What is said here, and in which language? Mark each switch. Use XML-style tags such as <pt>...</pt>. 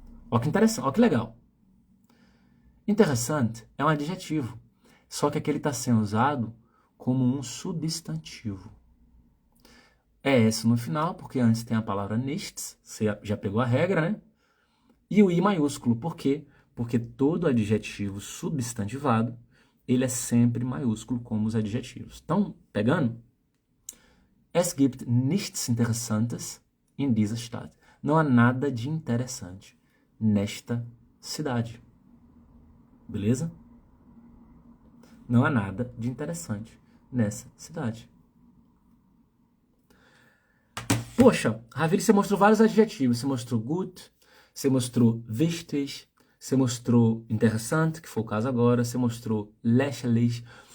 <pt>Ó que interessante, ó que legal. Interessante é um adjetivo, só que aqui ele está sendo usado como um substantivo. É esse no final, porque antes tem a palavra nichts, você já pegou a regra, né? E o I maiúsculo, por quê? Porque todo adjetivo substantivado, ele é sempre maiúsculo como os adjetivos. Estão pegando?</pt> <de>Es gibt nichts Interessantes in dieser Stadt.</de> <pt>Não há nada de interessante nesta cidade. Beleza? Não há nada de interessante nessa cidade. Poxa, Ravili, você mostrou vários adjetivos. Você mostrou gut, você mostrou wichtig, você mostrou interessante, que foi o caso agora, você mostrou lächerlich.</pt>